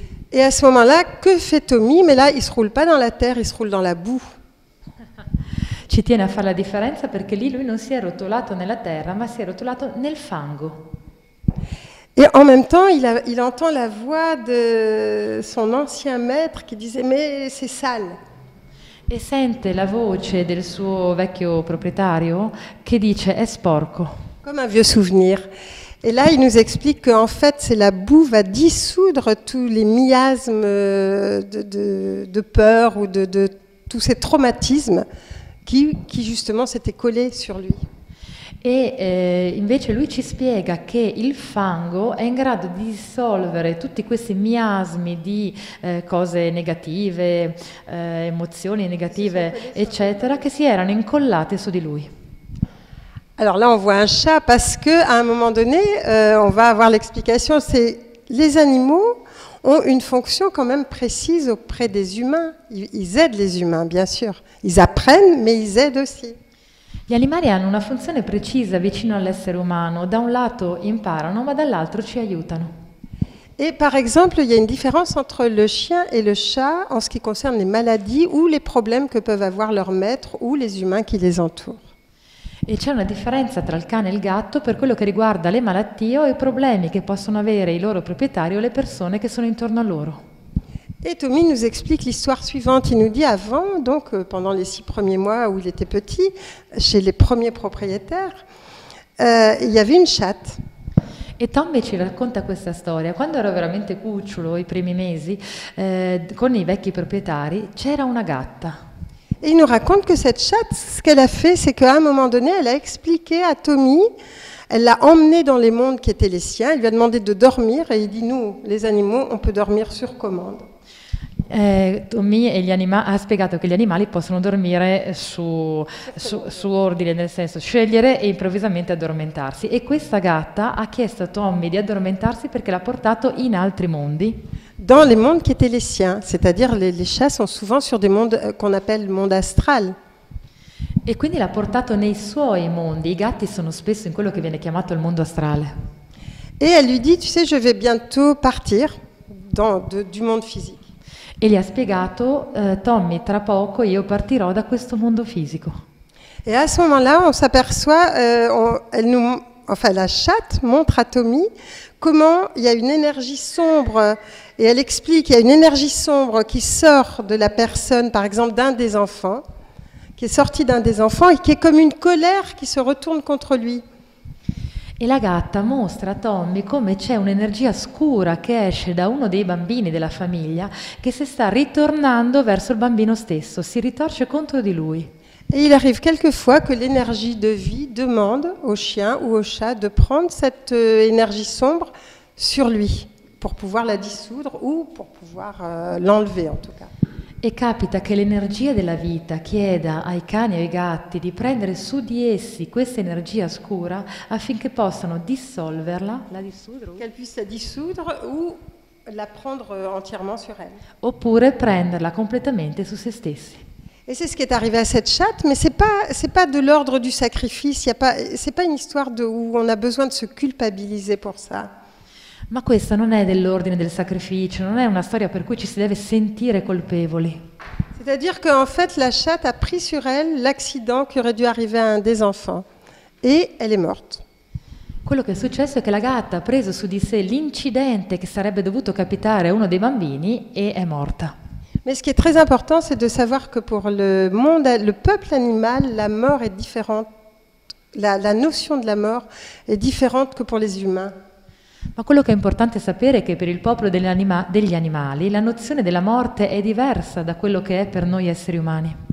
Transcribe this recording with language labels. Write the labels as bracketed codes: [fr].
[fr] Et à ce moment-là, que fait Tommy? Mais là, il ne se roule pas dans la terre, il se roule dans la boue. [it] Ci tiene a fare la differenza perché lì lui non si è rotolato nella terra, ma si è rotolato nel fango. [fr] Et en même temps, il entend la voix de son ancien maître qui disait « Mais c'est sale ». [it] E sente la voce del suo vecchio proprietario che dice è sporco. [fr] Comme un vieux souvenir. Et là, il nous explique qu'en fait, c'est la boue va dissoudre tous les miasmes de peur ou de tous ces traumatismes qui justement s'étaient collés sur lui. [it] E invece lui ci spiega che il fango è in grado di dissolvere tutti questi miasmi di cose negative, emozioni negative, eccetera, che si erano incollate su di lui. [fr] Alors là, on voit un chat parce qu'à un moment donné, on va avoir l'explication, c'est les animaux ont une fonction quand même précise auprès des humains. Ils aident les humains, bien sûr. Ils apprennent, mais ils aident aussi. [it] Gli animali hanno una funzione precisa vicino all'essere umano, da un lato imparano, ma dall'altro ci aiutano. [fr] Et par exemple, il y a une différence entre le chien et le chat en ce qui concerne les maladies ou les problèmes que peuvent avoir leurs maîtres ou les humains qui les entourent. [it] E c'è una differenza tra il cane e il gatto per quello che riguarda le malattie o i problemi che possono avere i loro proprietari o le persone che sono intorno a loro. [fr] Et Tommy nous explique l'histoire suivante. Il nous dit avant, donc pendant les 6 premiers mois où il était petit, chez les premiers propriétaires, il y avait une chatte. [it] E Tommy ci racconta questa storia. Quando ero veramente cucciolo, i primi mesi, con i vecchi proprietari, c'era una gatta. [fr] Et il nous raconte que cette chatte, ce qu'elle a fait, c'est qu'à un moment donné, elle a expliqué à Tommy, elle l'a emmené dans les mondes qui étaient les siens, elle lui a demandé de dormir, et il dit, nous, les animaux, on peut dormir sur commande. [it] Tommy ha spiegato che gli animali possono dormire su ordine, nel senso scegliere e improvvisamente addormentarsi, e questa gatta ha chiesto a Tommy di addormentarsi perché l'ha portato in altri mondi. [fr] Dans les mondes qui étaient les siens, c'est-à-dire les chats sont souvent sur des mondes qu'on appelle monde astral. [it] E quindi l'ha portato nei suoi mondi. I gatti sono spesso in quello che viene chiamato il mondo astrale. [fr] Et elle lui dit, tu sais, je vais bientôt partir du monde physique. [it] E gli ha spiegato, Tommy, tra poco io partirò da questo mondo fisico. [fr] Et à ce moment-là, on s'aperçoit, la chatte montre à Tommy comment il y a une énergie sombre, et elle explique qu'il y a une énergie sombre qui sort de la personne, par exemple d'un des enfants, qui est sortie d'un des enfants et qui est comme une colère qui se retourne contre lui. [it] E la gatta mostra a Tommy come c'è un'energia scura che esce da uno dei bambini della famiglia che si sta ritornando verso il bambino stesso, si ritorce contro di lui. [fr] Et il arrive quelquefois que l'énergie de vie demande au chien ou au chat de prendre cette énergie sombre sur lui pour pouvoir la dissoudre ou pour pouvoir l'enlever en tout cas. [it] E capita che l'energia della vita chieda ai cani e ai gatti di prendere su di essi questa energia scura affinché possano dissolverla, [fr] la dissoudere, Qu'elle puisse la dissoudre ou la prendre entièrement sur elle. [it] oppure prenderla completamente su se stessi. [fr] Et c'est ce qui est arrivé à cette chatte, mais c'est pas de l'ordre du sacrifice. C'est pas une histoire où on a besoin de se culpabiliser pour ça. [it] Ma questa non è dell'ordine del sacrificio, non è una storia per cui ci si deve sentire colpevoli. [fr] C'est-à-dire qu'en fait, la chatte a pris sur elle l'accident qui aurait dû arriver à un des enfants. Et elle est morte. [it] Quello che è successo è che la gatta ha preso su di sé l'incidente che sarebbe dovuto capitare a uno dei bambini e è morta. [fr] Mais ce qui est très important, c'est de savoir que pour le peuple animal, la mort est différente. La notion de la mort est différente que pour les humains. [it] Ma quello che è importante sapere è che per il popolo degli animali la nozione della morte è diversa da quello che è per noi esseri umani.